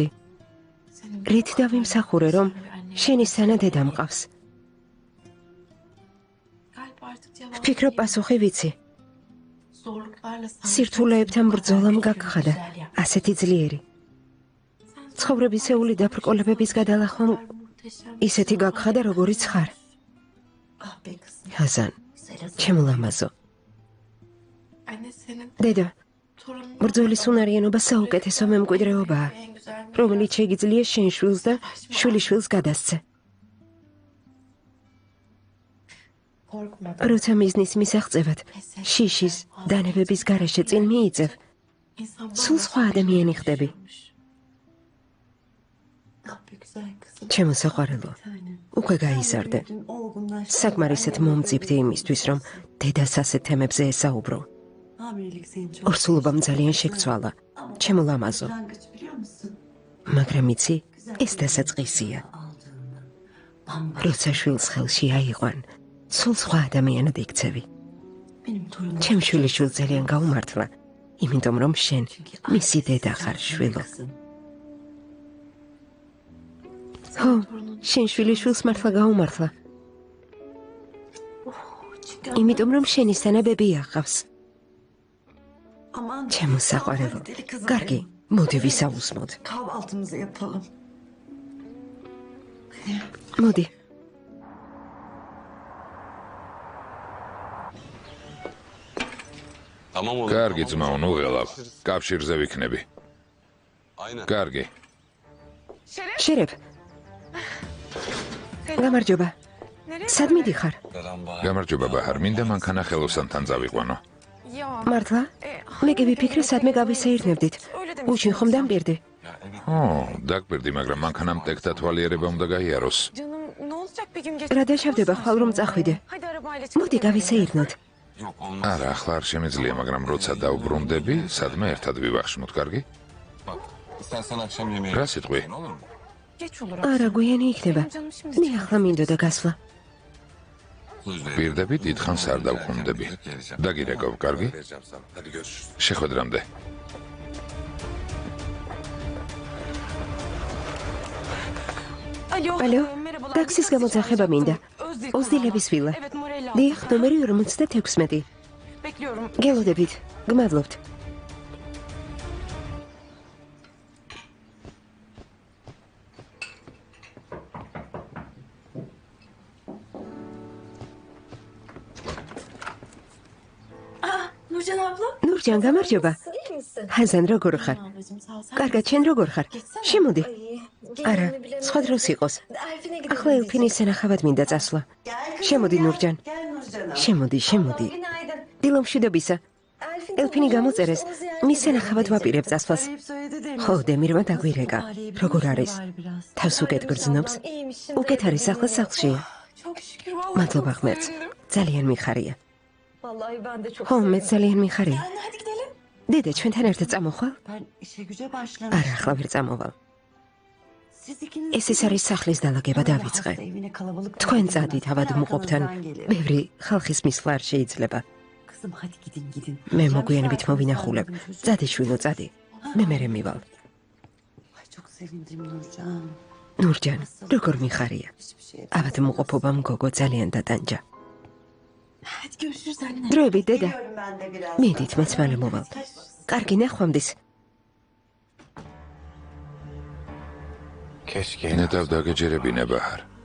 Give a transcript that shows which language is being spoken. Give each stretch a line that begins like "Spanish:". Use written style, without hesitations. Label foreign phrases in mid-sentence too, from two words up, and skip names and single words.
Georgian: Senin რით დავიმსახურე რომ შენი სანა დედა მყავს.
Turkish: Kalp artık cevap
Georgian: ვფიქრობ პასუხი ვიცი. zorluklarla სირთულეებთან ბრძოლამ გაგხადა, ასეთი ძლიერი. ცხოვრებისეული დაბრკოლებების გადალახვამ ისეთი გაგხადა, როგორიც ხარ.
Turkish: Ah be kızım.
Georgian: ჰაზან, Serhat. ჩემო ლამაზო.
Turkish: Anne senin
Georgian: დედა, torunun ბრძოლის უნარიანობა საუკეთესო მემკვიდრეობაა,
Turkish: en güzel
Georgian: რომელიც შეგიძლია შენ შვილს და შვილიშვილს გადასცე. korkma. როცა მიზნის მისაღწევად, შიშის, დანებების გარეშე წინ მიიწევ, İnsan სულ სხვა ადამიანი ხდები.
Turkish: Ah be güzel kızım.
Georgian: ჩემო საყვარელო, Tane. უკვე გაიზარდე.
Turkish: Dün olgunlaştın.
Georgian: საკმარისად მომწიფდი იმისთვის, რომ დედას ასეთ თემებზე ესაუბრო.
Turkish: Hamilelik seni çok
Georgian: ორსულობამ ძალიან შეგცვალა. ჩემო ლამაზო,
Turkish: başlangıç biliyor musun?
Georgian: მაგრამ იცი, ეს დასაწყისია.
Turkish: Aldığında. Bambaşka.
Georgian: როცა შვილს ხელში აიყვან, სულ სხვა ადამიანად იქცევი.
Turkish: Benim torunum.
Georgian: ჩემ შვილიშვილს ძალიან გაუმართლა, იმიტომ რომ შენ მისი დედა ხარ შვილო. Kızım. ხო, შენ შვილიშვილს მართლა გაუმართლა, Çünkü იმიტომ რომ შენი სანა ბები აღავს. aman. ჩემო საყვარელო,
Turkish: Deli kızım
Georgian: კარგი, benim. მოდი ვისაუზმოთ.
Turkish: Kahvaltımızı yapalım.
Georgian: მოდი, კარგი ძმაო, ნუ ველავ. კავშირზე ვიქნები. კარგი. შერებ. გამარჯობა. სად მიდიხარ? გამარჯობა ბაჰარ, მინდა მანქანა ხელოსანთან წავიყვანო. მართლა? მე კი ვიფიქრე სადმე გავისეირნებდით. უჩინ ხომ დამპირდი? ო, დაგპირდი, მაგრამ მანქანამ ტექთა თვალიერება უნდა გაიაროს.
Turkish: Canım ne olacak bir gün geç.
Georgian: რა დაშავდება ხვალ რომ წახვიდე?
Turkish: Hadi arabayla çıkalım.
Georgian: მოდი გავისეირნოთ. არა, ახლა არ შემიძლია, მაგრამ როცა დავბრუნდები, სადმე ერთად ვივახშმოთ, კარგი? რა სიტყვი? არა, გვიანი იქნება. მე ახლა მინდოდა გასვლა. პირდები დიდხანს არ დავხვდები. დაგირეკავ, კარგი? შეხვედრამდე. ალო, ტაქსის გამოძახება მინდა. ოზდილების ვილა. დიახ, ნომერი 56. გელოდებით. გმადლობთ. Nurcan abla. ნურჯან, გამარჯობა. ჰაზან, როგორ ხარ? კარგად, შენ როგორ ხარ? შემოდი. არა, სხვა დროს იყოს. ახლა ელფინის სანახავად მინდა წასვლა. შემოდი, ნურჯან. შემოდი. დილო მშვიდობისა. ელფინი გამოწერეს, მის სანახავად ვაპირებ წასვლას. ხო, დემირმა დაგვირეკა. როგორ არის? თავს უკეთ გრძნობს? უკეთ არის, ახლა სახლშია. მადლობა ღმერთს. ძალიან მიხარია. ხო, მე ძალიან მიხარია. დედა, ჩვენთან ერთად წამოხვალ?
Turkish: Ben işe güce başlamışım.
Georgian: არა, ახლა ვერ წამოვალ.
Turkish: Siz ikiniz
Georgian: ეს არის სახლის დალაგება დავიწყე.
Turkish: evine kalabalık.
Georgian: თქვენ წადით ავად მუყოფთან. ბევრი ხალხის მისვლა არ შეიძლება.
Turkish: Kızım hadi gidin.
Georgian: მე მოგვიანებით მოვინახულებ. წადი შვილო, წადი. მე მერე მივალ.
Turkish: Ay çok sevindim Nurcan.
Georgian: ნურჯან, როგორ მიხარია?
Turkish: Hiçbir şey.
Georgian: ავად მუყოფობამ გოგო ძალიან დატანჯა.
Turkish: Hadi görüşürüz anne.
Georgian: დროებით, დედა.
Turkish: Ben de biraz.
Georgian: მიდით, მეც მალე მოვალ. კარგი, ნახვამდის. ნედავ დაგეჯერებინე ბაჰარ.